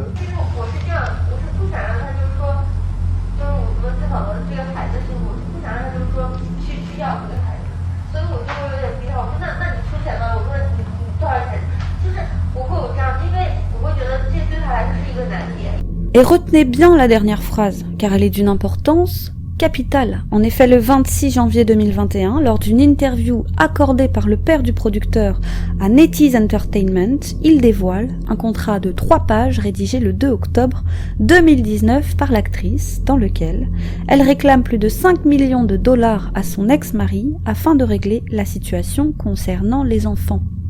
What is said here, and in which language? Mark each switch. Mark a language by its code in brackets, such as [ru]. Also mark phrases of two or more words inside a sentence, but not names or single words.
[zh] 其实我是这样，我是不想让他就是说，就是我们探讨的这个孩子是，我是不想让他就是说去要这个孩子，所以我就会有点逼他，我说那你出钱吧，我说你多少钱？就是我会有这样，因为我会觉得这对他来说是一个难题。 [fr] Et retenez bien la dernière phrase, car elle est d'une importance capitale. En effet, le 26 janvier 2021, lors d'une interview accordée par le père du producteur à NetEase Entertainment, il dévoile un contrat de 3 pages rédigé le 2 octobre 2019 par l'actrice, dans lequel elle réclame plus de 5 millions de dollars à son ex-mari afin de régler la situation concernant les enfants.